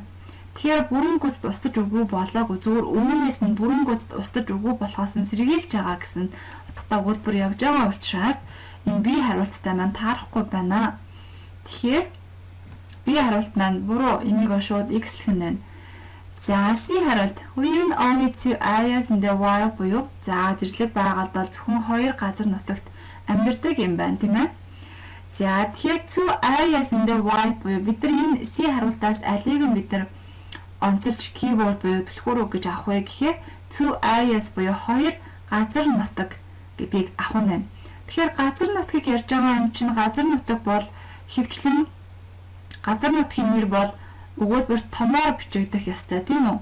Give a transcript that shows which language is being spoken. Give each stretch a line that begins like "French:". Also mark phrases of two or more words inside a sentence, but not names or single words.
Mongolian: Тэгэхээр бүрэн гүйцэд устж өгөө болоогүй зүгээр өмнөөс нь бүрэн гүйцэд устж өгөө болохоос нь сэргийлж байгаа гэсэн утгатай өгүүлбэр явж байгаа учраас энэ бие хариулттай маань таарахгүй байна. Тэгэхээр бие хариулт маань буруу энийг шууд x-лэх нь байна. За C хариулт
English: living only two areas in the wild
Mongolian: буюу за зэрлэг байгальд бол зөвхөн 2 газар нутагт амьдардаг юм байна тийм ээ. За тэгэхээр
English: two areas in the wild
Mongolian: буюу бид нар энэ C хариултаас алийг нь бид нар онцолж keyword буюу түлхүүр үг гэж авах вэ гэхээр
English: two areas
Mongolian: буюу 2 газар нутаг гэдгийг авах нь байна. Тэгэхээр газар нутгийг ярьж байгаа юм чинь газар нутаг бол хөвчлэн газар нутгийн нэр бол өгүүлбэр томоор бичигдэх ёстой тийм үү?